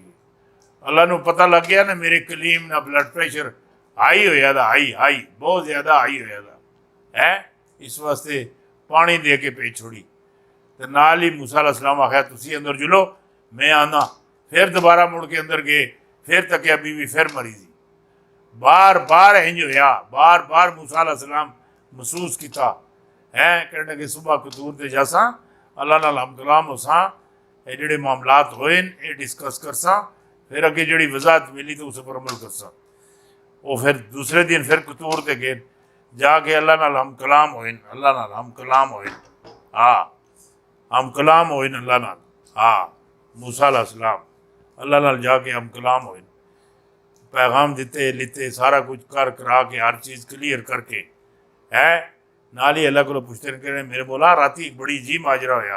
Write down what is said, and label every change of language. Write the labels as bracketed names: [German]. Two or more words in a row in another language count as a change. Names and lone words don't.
[Punjabi] اللہ نو پتہ لگ گیا نا میرے کلیم نا [English] blood pressure [Punjabi] ہائی ہویا دا، ہائی بہت زیادہ ہائی ہویا دا، اس واسطے پانی دے کے پہ چھوڑی۔ تو نال ہی موسیٰ [Arabic] علیہ السلام [Punjabi] آخیا تسی اندر جلو، میں آنا۔ پھر دوبارہ مڑ کے اندر گئے، پھر تکیا بیوی پھر مری تھی۔ بار بار انج ہویا، بار بار موسیٰ [Arabic] علیہ السلام [Punjabi] محسوس کیتا، کہنے کہ صبح قطور تے جاساں، اللہ نال ہم کلام ہوساں، یہ جڑے معاملات ہوئے یہ ڈسکس کرساں، پھر اگے جڑی وضاحت ملی تو اس پر عمل کرساں۔ وہ پھر دوسرے دن پھر قطور تے گئے، جا کے اللہ نال ہم کلام ہوئے، اللہ نال ہم کلام ہوئے، ہم کلام ہوئے اللہ نال، موسیٰ [Arabic] علیہ السلام [Punjabi] اللہ نال جا کے ہم کلام ہوئے، پیغام دیتے لیتے سارا کچھ کر کرا کے ہر چیز کلیئر کر کے نال ہی اللہ کو پوچھتے ہیں، میرے مولا راتی ایک بڑی عجیب ماجرا ہویا۔